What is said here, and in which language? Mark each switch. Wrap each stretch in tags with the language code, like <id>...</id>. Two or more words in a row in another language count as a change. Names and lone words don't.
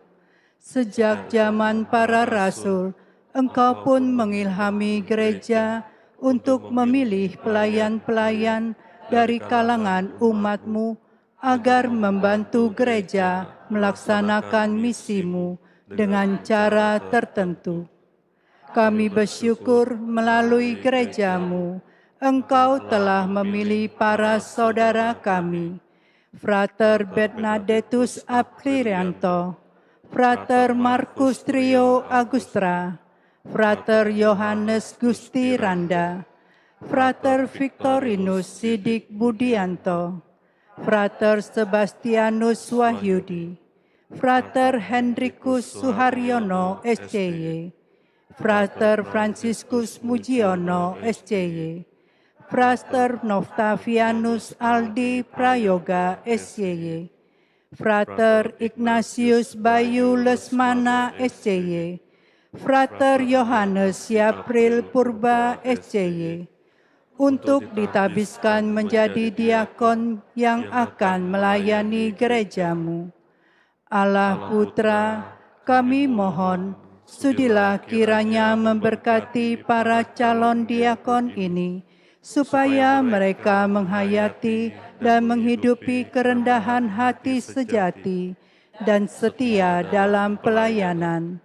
<id>Sejak zaman para rasul, Engkau pun mengilhami gereja untuk memilih pelayan-pelayan dari kalangan umat-Mu agar membantu gereja melaksanakan misi-Mu dengan cara tertentu. Kami bersyukur melalui gereja-Mu, Engkau telah memilih para saudara kami, Frater Bernadettus Aprillianto, Frater Markus Trio Agustra, Frater Yohanes Gusti Randa, Frater Victorinus Sidik Budianto, Frater Sebastianus Wahyudi, Frater Hendrikus Suharyono SCY, Frater Franciscus Mujiono SCY, Frater Noftavianus Aldi Prayoga SCY, Frater Ignatius Bayu Lesmana SCY, Frater Yohanes Yapril Purba SCY, untuk ditabiskan menjadi diakon yang akan melayani gereja-Mu. Allah Putra, kami mohon, sudilah kiranya memberkati para calon diakon ini, supaya mereka menghayati dan menghidupi kerendahan hati sejati dan setia dalam pelayanan.</id>